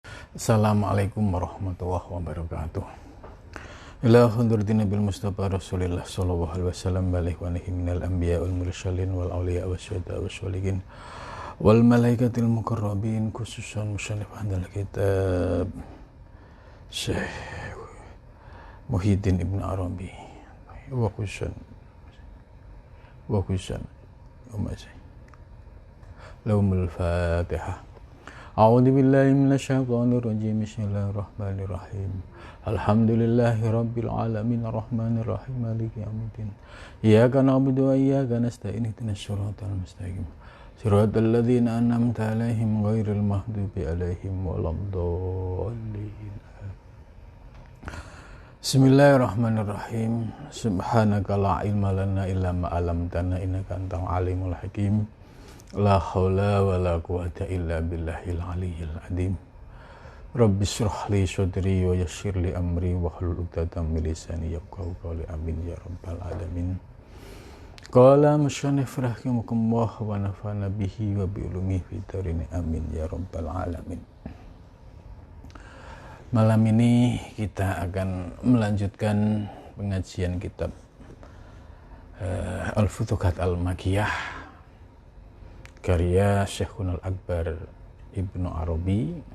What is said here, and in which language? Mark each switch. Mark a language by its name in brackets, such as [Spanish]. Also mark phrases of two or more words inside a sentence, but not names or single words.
[Arabic] السلام عليكم ورحمة الله وبركاته. إلى حضرة النبي المصطفى رسول الله صلى الله عليه وسلم بالك ونهى من الأنبياء والمرسلين والأولياء والشهداء والصالحين والملائكة المقربين خصوصا مصنف هذا الكتاب شيخ محيي الدين ابن عربي وخصوصا لهم الفاتحة. أعوذ بالله من الشيطان الرجيم. بسم الله الرحمن الرحيم. الحمد لله رب العالمين الرحمن الرحيم مالك يوم الدين. إياك نعبد وإياك نستعين اهدنا الصراط المستقيم. صراط الذين أنعمت عليهم غير المغضوب عليهم ولا الضالين. بسم الله الرحمن الرحيم. سبحانك لا علم لنا إلا ما علمتنا إنك أنت العليم الحكيم. لا حول ولا قوة إلا بالله العلي العظيم. رب اشرح لي صدري ويسر لي أمري واحلل عقدة من لساني يفقهوا قولي. آمين يا رب العالمين. قال المصنف رحمكم الله ونفعنا به وبعلومه في الدارين. آمين يا رب العالمين. [Indonesian] Malam ini kita akan melanjutkan pengajian kitab Al-Futuhat Al-Makkiyah karya Syekhul Akbar Ibnu Arabi.